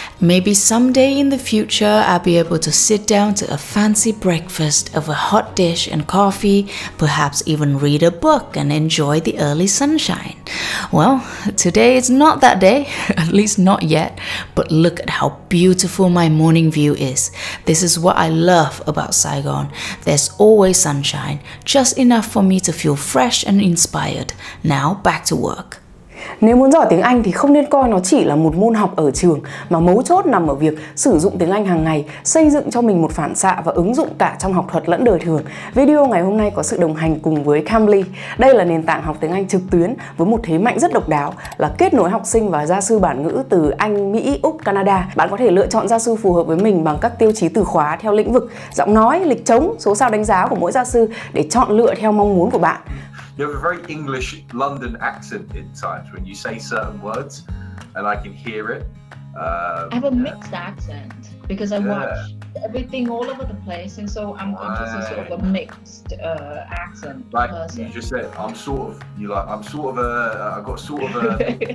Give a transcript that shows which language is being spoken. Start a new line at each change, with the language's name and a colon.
English: Maybe someday in the future I'll be able to sit down to a fancy breakfast of a hot dish and coffee, perhaps even read a book and enjoy the early sunshine. Well, today is not that day, at least not yet, but look at how beautiful my morning view is. This is what I love about Saigon. There's always sunshine, just enough for me to feel fresh and inspired. Now back to work.
Vietnamese: Nếu muốn giỏi tiếng Anh thì không nên coi nó chỉ là một môn học ở trường, mà mấu chốt nằm ở việc sử dụng tiếng Anh hàng ngày, xây dựng cho mình một phản xạ và ứng dụng cả trong học thuật lẫn đời thường. Video ngày hôm nay có sự đồng hành cùng với Cambly. Đây là nền tảng học tiếng Anh trực tuyến với một thế mạnh rất độc đáo là kết nối học sinh và gia sư bản ngữ từ Anh, Mỹ, Úc, Canada. Bạn có thể lựa chọn gia sư phù hợp với mình bằng các tiêu chí từ khóa theo lĩnh vực, giọng nói, lịch trống, số sao đánh giá của mỗi gia sư để chọn lựa theo mong muốn của bạn.
English: You have a very English London accent in times when you say certain words, and I can hear it. I have a mixed accent because I watch everything all over the place, and so I'm just sort of a mixed accent. Like person. you just said, I'm sort of. You like? I'm sort of a. I've got sort of a.